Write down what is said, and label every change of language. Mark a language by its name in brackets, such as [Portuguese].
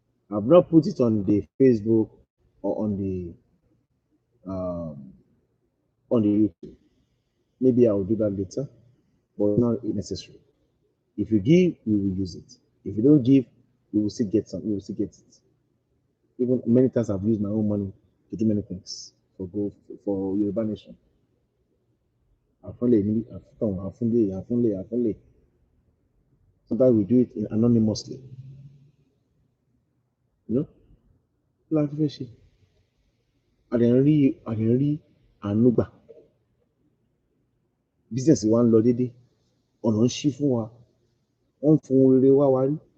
[English] I've not put it on the Facebook or um, on the YouTube. Maybe I will do that later, but it's not necessary. If you give, we will use it. If you don't give, we will still get some. We will still get it. Even many times I've used my own money to do many things for Yoruba Nation. [Yoruba] Àfúnlé ní àfúntàn, àfúnlé. [English] Sometimes we do it anonymously. You know, [Yoruba] kí la fi fẹ́ ṣe? A dẹ̀ ń rí àánú gbà. Business wa ń lọ déédé. Ọ̀nà ń ṣí fún wa. Wọ́n ń fún rere wá wa rí.